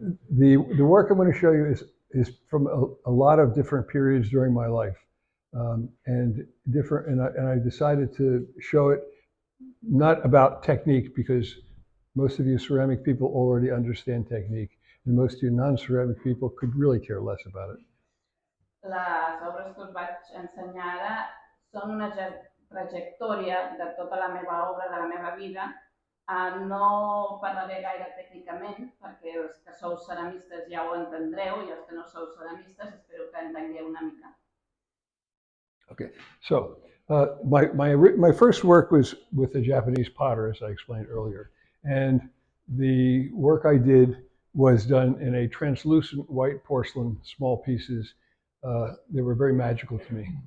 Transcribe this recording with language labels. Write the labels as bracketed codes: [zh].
[en] The work I'm going to show you is from a lot of different periods during my life, and I decided to show it not about technique, because most of you ceramic people already understand technique, and most of you non-ceramic people could really care less about it. [ca] Les obres que us vaig ensenyar ara són una trajectòria de tota la meva obra, de la meva vida. No parlaré gaire tècnicament, perquè els que sou ceramistes ja ho entendreu, i els que no sou ceramistes espero que entengueu una mica. [en] Okay, so my first work was with a Japanese potter, as I explained earlier, and the work I did was done in a translucent white porcelain, small pieces. They were very magical to me.